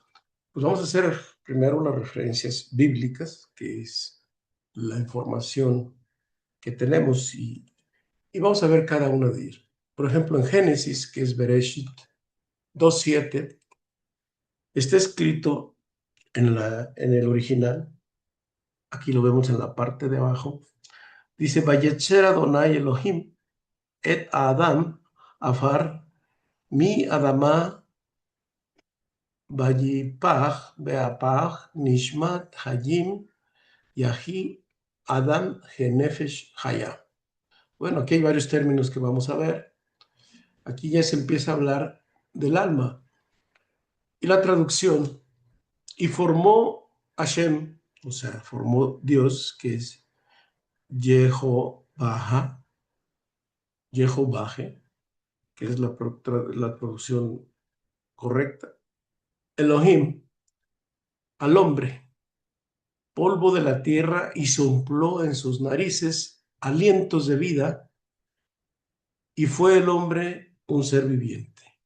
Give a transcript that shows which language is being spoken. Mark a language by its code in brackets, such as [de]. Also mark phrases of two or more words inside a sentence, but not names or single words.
[es] Pues vamos a hacer primero las referencias bíblicas, que es la información que tenemos y vamos a ver cada una de ellas. Por ejemplo, en Génesis, que es Bereshit 2:7, está escrito en el original, aquí lo vemos en la parte de abajo, dice, [he] ויצר אדוני אלהים את אדם עפר מן אדמה ויפח באפיו נשמת חיים ויהי אדם לנפש חיה. [es] Bueno, aquí hay varios términos que vamos a ver. Aquí ya se empieza a hablar del alma. Y la traducción, y formó Hashem, o sea, formó Dios, que es Jehová, Jehovahe, que es la traducción correcta, Elohim, al hombre, polvo de la tierra, y sopló en sus narices alientos de vida, y fue el hombre un ser viviente.